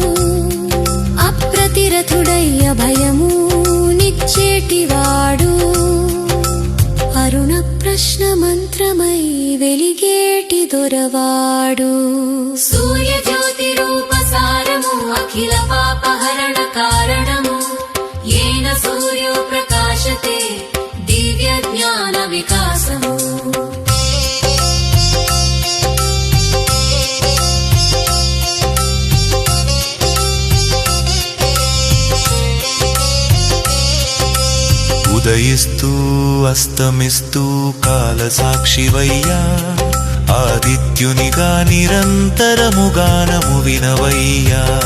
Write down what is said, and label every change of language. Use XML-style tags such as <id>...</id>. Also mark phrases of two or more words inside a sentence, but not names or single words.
<te>అప్రతిరథుడయ్య భయము నిచ్చేటివాడు అరుణ ప్రశ్న మంత్రమై వెలిగేటి దొరవాడు సూర్య జ్యోతి రూప సారము అఖిల పాపహరణ కారణము</te> <sa>येन सूर्यो प्रकाशते दिव्य ज्ञान</sa> <te>विकासము ఉదయిస్తూ అస్తమిస్తూ కాల సాక్షివయ్యా ఆదిత్యునిగా నిరంతరము గానము వినవయ్యా</te>